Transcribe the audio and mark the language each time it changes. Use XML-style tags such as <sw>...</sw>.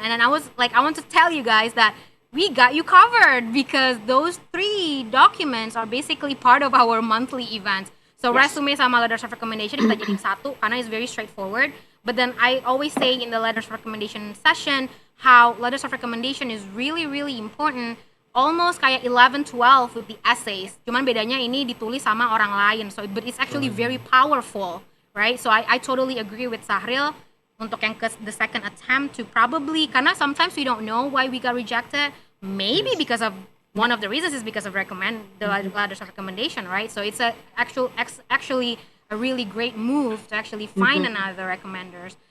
<en>And then I was like, I want to tell you guys that we got you covered because those 3 documents are basically part of our monthly events. So resume sama letters of recommendation</en> <id>kita jadiin satu karena</id> <en>it's very straightforward. But then I always say in the letters of recommendation session how letters of recommendation is really really important. Almost kayak 11, 12 with the essays.</en> <id>Cuman bedanya ini ditulis sama orang lain.</id> <en>So but it's actually very powerful, right? So I totally agree with Sahril</en> <id>untuk yang ke</id> <en>the second attempt to probably, karena sometimes we don't know why we got rejected. Maybe because of one of the reasons is because of the letters of recommendation, right? So it's actually a really great move to actually find another recommenders.</en>